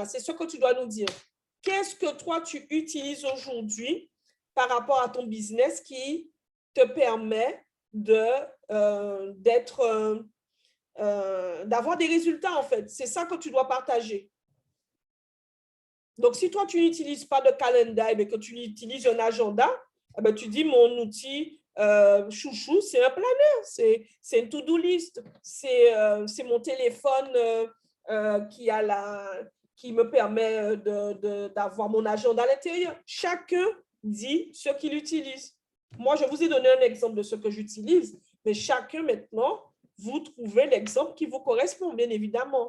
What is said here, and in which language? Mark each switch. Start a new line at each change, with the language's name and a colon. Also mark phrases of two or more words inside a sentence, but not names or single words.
French: C'est ce que tu dois nous dire. Qu'est-ce que toi, tu utilises aujourd'hui par rapport à ton business qui te permet d'avoir des résultats, en fait? C'est ça que tu dois partager. Donc, si toi, tu n'utilises pas de calendrier, mais que tu utilises un agenda, eh bien, tu dis, mon outil chouchou, c'est un planner, c'est une
English: to-do list,
French: c'est mon téléphone qui me permet d'avoir mon agenda à l'intérieur. Chacun dit ce qu'il utilise. Moi, je vous ai donné un exemple de ce que j'utilise, mais chacun maintenant, vous trouvez l'exemple qui vous correspond, bien évidemment.